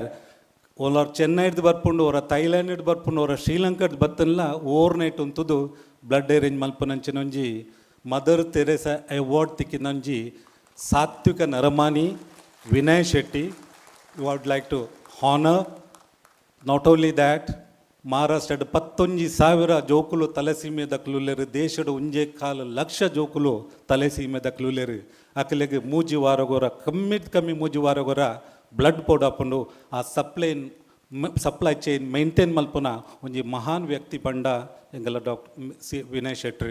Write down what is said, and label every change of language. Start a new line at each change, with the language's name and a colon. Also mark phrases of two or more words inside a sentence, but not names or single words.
Tulu: Or Chennai barpundu, or Thailand barpundu, or Sri Lanka battanla overnight untudu
English: blood arrange
Tulu: malpananchinonji Mother Teresa award tikinanji Satvika Naramani Vinay Shetty.
English: We would like to honor. Not only that,
Tulu: ಮಹಾರಾಷ್ಟ್ರದ 11,000 ಜೋಕುಲು ತಲೆಸೀಮೆ ದಕ್ಲುಲೆರು ದೇಶದ 1,4 ಜೋಕುಲು ತಲೆಸೀಮೆ ದಕ್ಲುಲೆರು ಅಕಲೆಗೆ ಮೂಜಿ ವಾರಗೊರ ಕಮ್ಮಿ ಮೂಜಿ ವಾರಗೊರ ಬ್ಲಡ್ ಪೋಡಾಪಂಡು ಆ
English: supply chain maintain
Tulu: ಮಲ್ಪುನ ಒಂಜಿ ಮಹಾನ್ ವ್ಯಕ್ತಿ ಪಂಡ ಎಂಗಲ ಡಾಕ್ಟರ್ ವಿನಯ್ ಶೆಟ್ಟಿ